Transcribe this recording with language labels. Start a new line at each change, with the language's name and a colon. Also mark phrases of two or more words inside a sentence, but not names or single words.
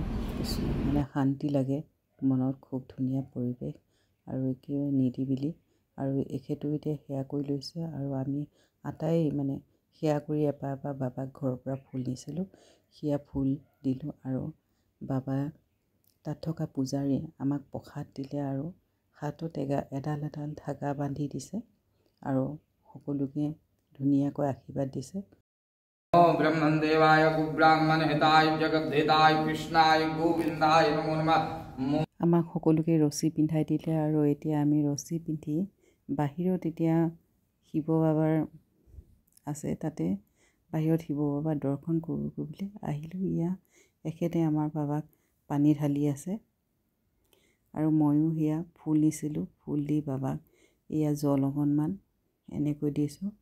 Assamese: মানে শান্তি লাগে মনত খুব ধুনীয়া পৰিবেশ আৰু কি নিদিবিলি আৰু এখেতো এতিয়া হেয়া কৰি লৈছে আৰু আমি আটাই মানে হেয়া কৰি এপা বাবাক ঘৰৰ পৰা ফুল নিছিলো হিয়া ফুল দিলো আৰু বাবা তাত থকা পূজাৰী আমাক প্ৰসাদ দিলে আৰু হাতত এডাল ধাগা বান্ধি দিছে আৰু সকলোকে ধুনীয়াকৈ আশীৰ্বাদ দিছে
Sanskrit: ब्रह्मण देवाय ब्राह्मण हिताय जगत हिताय कृष्णाय गोविंदाय नमो नमः
Assamese: আমাক সকলোকে ৰছী পিন্ধাই দিলে আৰু এতিয়া আমি ৰছী পিন্ধি বাহিৰত এতিয়া শিৱ বাবাৰ আছে তাতে বাহিৰত শিৱ বাবা দৰ্শন কৰিব বুলি আহিলো ইয়া এখেতে আমাৰ বাবাক পানী ঢালি আছে আৰু ময়ো হিয়া ফুল নিছিলো ফুল দি বাবাক ইয়া জল অকণমান এনেকৈ দিছো